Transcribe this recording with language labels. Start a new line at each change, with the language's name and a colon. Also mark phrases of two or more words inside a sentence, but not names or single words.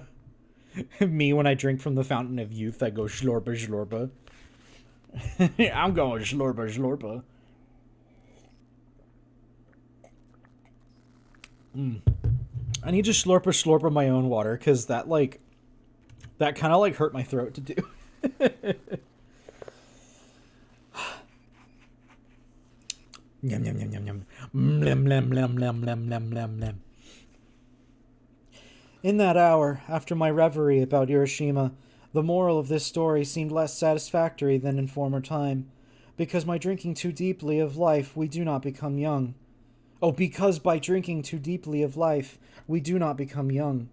English: Me, when I drink from the fountain of youth, I go schlorpa, schlorpa. I'm going schlorpa, schlorpa. I need to schlorpa, schlorpa my own water, because that kind of, hurt my throat to do. Yum, yum, yum, yum, yum. Blem, blem, blem, blem, blem, blem, blem, blem. In that hour, after my reverie about Hiroshima, the moral of this story seemed less satisfactory than in former time, because by drinking too deeply of life we do not become young. Oh, because by drinking too deeply of life, we do not become young.